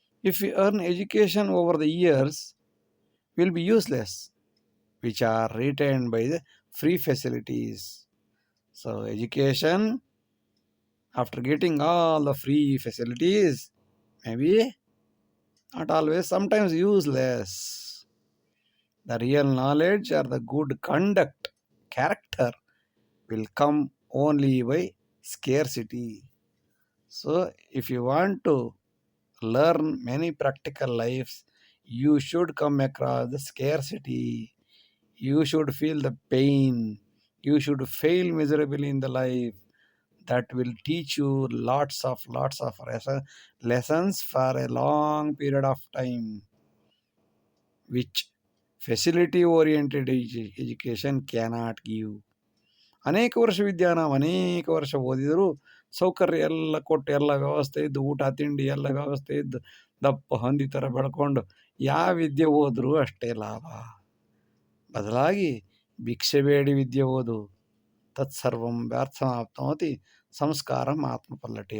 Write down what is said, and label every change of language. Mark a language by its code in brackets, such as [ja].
[en] If you earn education over the years will be useless, which are retained by the free facilities. So education, after getting all the free facilities, may be not always, sometimes useless. The real knowledge or the good conduct, character will come only by scarcity. So, if you want to learn many practical lives, you should come across the scarcity. You should feel the pain. You should fail miserably in the life. that will teach you lots of lessons for a long period of time, which facility oriented education cannot give. [kn] ಅನೇಕ ವರ್ಷ ನಾವು ಅನೇಕ ವರ್ಷ ಓದಿದರೂ ಸೌಕರ್ಯ ಎಲ್ಲ ಕೊಟ್ಟು ಎಲ್ಲ ವ್ಯವಸ್ಥೆ ಇದ್ದು ಊಟ ತಿಂಡಿ ಎಲ್ಲ ವ್ಯವಸ್ಥೆ ಇದ್ದು ದಪ್ಪ ಹಂದಿ ಥರ ಬೆಳ್ಕೊಂಡು ಯಾವ ವಿದ್ಯೆ ಓದ್ರೂ ಅಷ್ಟೇ ಲಾಭ. ಬದಲಾಗಿ ಭಿಕ್ಷೆ ಬೇಡಿ ವಿದ್ಯೆ ಓದು. [sa] ತತ್ಸರ್ವಂ ವ್ಯರ್ಥಮಾಪ್ನೋತಿ ಸಂಸ್ಕಾರಂ ಆತ್ಮಪಲ್ಲಟಿ.